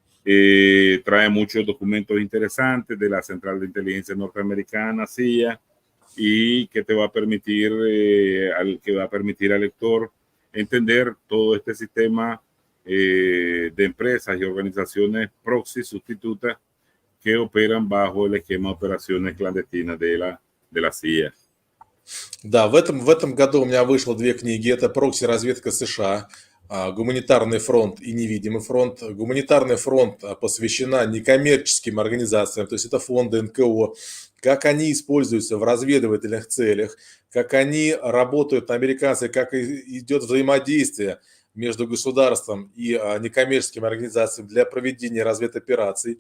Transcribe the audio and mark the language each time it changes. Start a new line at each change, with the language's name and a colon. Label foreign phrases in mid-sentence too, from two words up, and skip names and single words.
Spanish: Trae muchos documentos interesantes de la Central de Inteligencia Norteamericana, CIA, y que te va a permitir, al lector entender todo este sistema de empresas y organizaciones proxy sustitutas que operan bajo el esquema de operaciones clandestinas de la CIA.
Russian: Да, в этом году у меня вышло две книги. Это «Прокси-разведка США», «Гуманитарный фронт» и «Невидимый фронт». «Гуманитарный фронт» посвящена некоммерческим организациям, то есть это фонды НКО, как они используются в разведывательных целях, как они работают на американцев, как идет взаимодействие между государством и некоммерческими организациями для проведения разведопераций.